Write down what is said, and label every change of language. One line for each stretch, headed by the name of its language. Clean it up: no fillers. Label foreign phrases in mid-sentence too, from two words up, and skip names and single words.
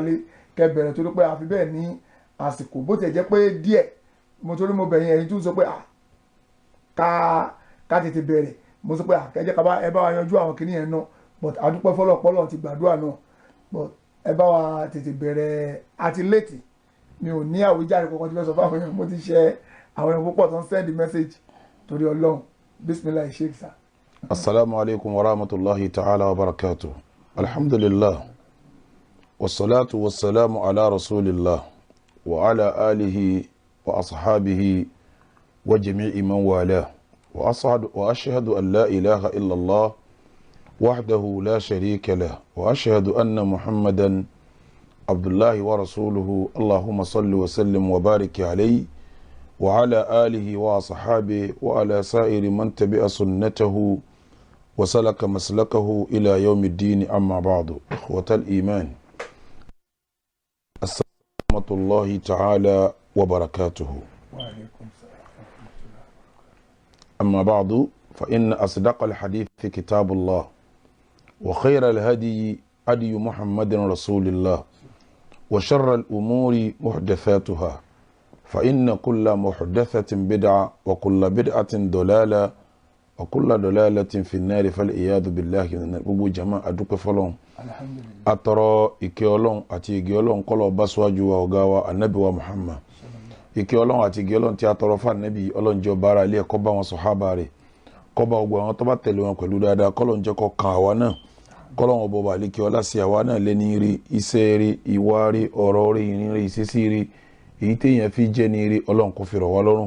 Yoruba: lé kẹ bẹ̀rẹ̀ torí pé àfi bẹ́ẹ̀ ní àsìkò bó tiẹ̀ jẹ́ pé díẹ̀ mo torí mo bẹ̀yìn ẹ̀yin tún sọ pé ká tètè bẹ̀rẹ̀ mo sọ pé kẹjẹ́ ẹ bá wa yanjú àwọn kìnìyàn náà but àdúpẹ́ fọlọ́pọ́lọ́ ti gbàdúrà náà but ẹ bá wa tètè bẹ̀rẹ̀ àti létí mi ò ní àwíjàre kankan tí fẹ́ sọ fún àwọn èèyàn mo ti ṣe àwọn èèyàn púpọ̀ tó ń send message torí Ọlọ́run
Arabic: بسم الله شيخ
Yoruba: sa.
Arabic: السلام عليكم و رحمة الله تعالى و بركاته. الحمد لله والصلاة والسلام على رسول الله و على آله و أصحابه و جميع من والى و أشهد أن لا إله إلا الله وحده لا شريك له و أشهد أن محمدا عبد الله و رسوله. اللهم صل و سلم و بارك عليه وعلى آله وصحابه وعلى سائر من تبع سنته وسلك مسلكه إلى يوم الدين. أما بعد إخوة الإيمان السلام الله تعالى وبركاته. أما بعد فإن أصدق الحديث في كتاب الله وخير الهدي هدي محمد رسول الله وشر الأمور محدثاتها فإن كل محدثة بدعة وكل بدعة ضلالة وكل ضلالة في النار فالعياذ بالله.
Yoruba: gbogbo jama adúpẹ́ fọ́lọ́run atọrọ ìkẹ́ Ọlọ́run àti ìgẹ́ Ọlọ́run kó lọ bá síwájú wa ọ̀gá wa Ànábì wa Muhammad. ìkẹ́ Ọlọ́run àti ìgẹ́ Ọlọ́run tí a tọrọ fún Ànábì Ọlọ́run jẹ́ ọba ara ilé kó bá wọn sàhábà rẹ̀ kó bá gbogbo àwọn tó bá tẹ̀lé wọn pẹ̀lú dáadáa kó lọ́n jẹ́ kó kan àwa náà kó lọ́n ọba ọba àlékè ọlá sí àwa náà lẹ́ni rí iṣẹ́ rí ìwà rí ọ̀rọ̀ rí ìrìn rí ìṣesí rí èyí téèyàn fi jẹ́ ní rí Ọlọ́run kó fi rọ̀ wá lọ́rùn.